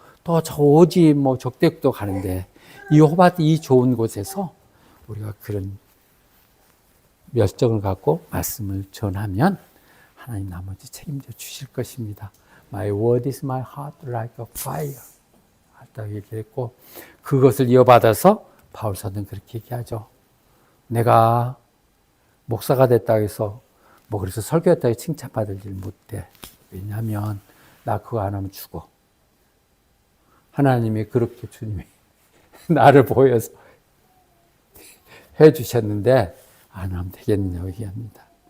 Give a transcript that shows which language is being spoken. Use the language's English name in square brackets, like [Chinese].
[Korean] 또 저 오지 적대국도 가는데 이 호바트 이 좋은 곳에서 우리가 그런 열정을 갖고 말씀을 전하면 하나님 나머지 책임져 주실 것입니다. [English] My word is my heart like a fire. [Korean] 딱 얘기했고, 그것을 이어받아서 바울 사도는 그렇게 얘기하죠. 내가 목사가 됐다고 해서 뭐 그래서 설교했다고 칭찬받을 일 못해. 왜냐하면 나 그거 안 하면 죽어. 하나님이 그렇게 주님이 나를 보여서 해주셨는데 안 하면 되겠느냐고 얘기합니다.